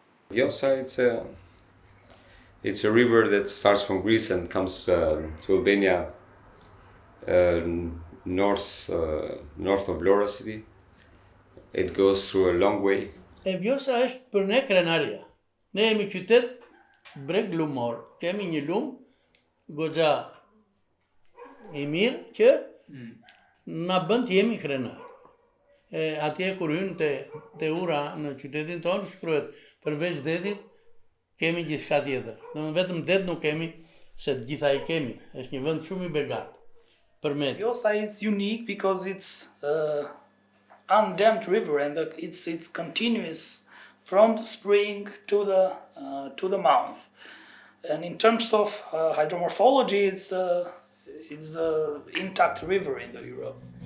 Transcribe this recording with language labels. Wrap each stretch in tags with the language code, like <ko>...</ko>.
<en>Vjosa, it's a river that starts from Greece and comes to Albania, north of Vlora city. It goes through a long way.</en> <sq>E Vjosa është për ne krenaria. Ne jemi qytet breg lumor. Kemi një lum goxha i mirë që na bën të jemi krenar. Atje kur hyn te ura në qytetin tonë shkruhet përveç detit kemi gjithçka tjetër. Domethënë vetëm det nuk kemi, se të gjitha i kemi. Është një vend shumë i begat. Për me.</sq> <en>Vjosa is unique because it's undammed river and it's continuous from the spring to the mouth. And in terms of hydromorphology, it's the intact river in the Europe.</en>